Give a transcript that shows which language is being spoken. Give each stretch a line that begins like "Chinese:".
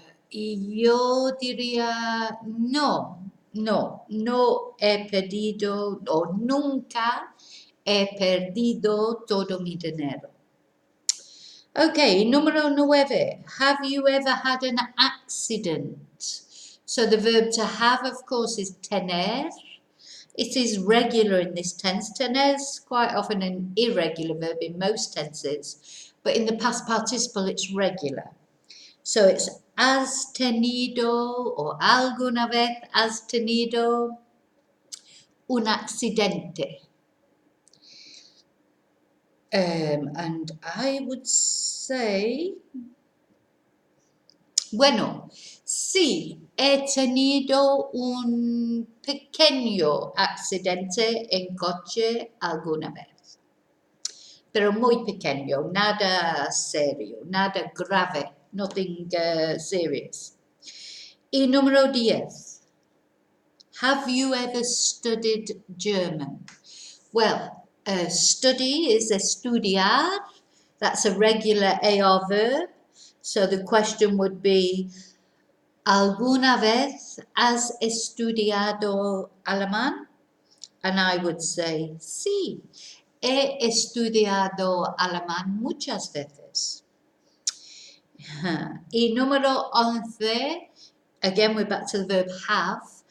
Spanish: Y yo diría no he perdido o nunca he perdido todo mi dinero.
English: Okay,
Spanish: número 9.
English: Have you ever had an accident? So the verb to have, of course, is tener. It is regular in this tense. Tener is quite often an irregular verb in most tenses, but in the past participle, it's regular. So it's
Spanish: has tenido or alguna vez has tenido un accidente.
English: And I would say,
Spanish: bueno, sí, he tenido un pequeño accidente en coche alguna vez. Pero muy pequeño, nada serio, nada grave,
English: nothing serious.
Spanish: Y número 10.
English: Have you ever studied German? Well, study is estudiar. That's a regular AR verb. So the question would be,
Spanish: ¿Alguna vez has estudiado alemán?
English: And I would say,
Spanish: sí, he estudiado alemán muchas veces. Y número 11,
English: again, we're back to the verb have.